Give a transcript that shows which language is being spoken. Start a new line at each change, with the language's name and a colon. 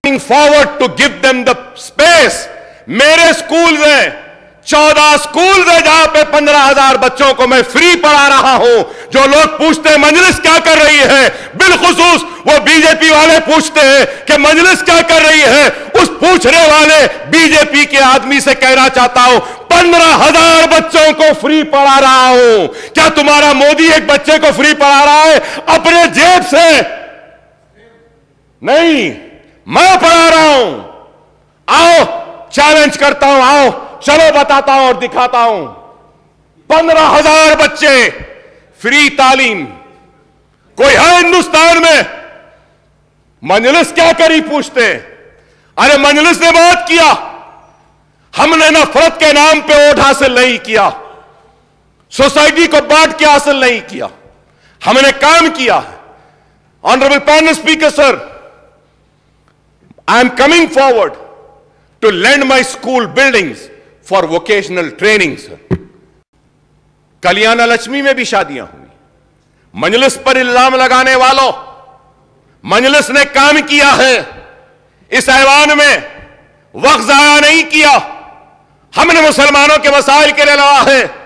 English: forward to give them the space.
Urdu: میرے schools ہیں 14 schools ہیں جہاں پہ 15,000 بچوں کو میں فری پڑھا رہا ہوں. جو لوگ پوچھتے ہیں مجلس کیا کر رہی ہے, بالخصوص وہ بی جے پی والے پوچھتے ہیں کہ مجلس کیا کر رہی ہے, اس پوچھنے والے بی جے پی کے آدمی سے کہنا چاہتا ہوں 15,000 بچوں کو فری پڑھا رہا ہوں. کیا تمہارا مودی ایک بچے کو فری پڑھا رہا ہے اپنے جیب سے؟ نہیں, میں پڑھا رہا ہوں. آؤ چیلنج کرتا ہوں, آؤ چلو بتاتا ہوں اور دکھاتا ہوں. 15,000 بچے فری تعلیم. کوئی ہے ہندوستان میں؟ مجلس کیا کری پوچھتے. ارے مجلس نے بہت کیا. ہم نے نفرت کے نام پہ ووٹ حاصل نہیں کیا, سوسائٹی کو بانٹ کے حاصل نہیں کیا, ہم نے کام کیا.
English: Honourable panel speaker sir, I am coming forward to lend my school buildings for vocational training, sir.
Urdu: کلیانہ Lakshmi میں بھی شادیاں ہوئی. مجلس پر الزام لگانے والوں, مجلس نے کام کیا ہے. اس ایوان میں وقت ضائع نہیں کیا. ہم نے مسلمانوں کے مسائل کے لیے لڑا ہے.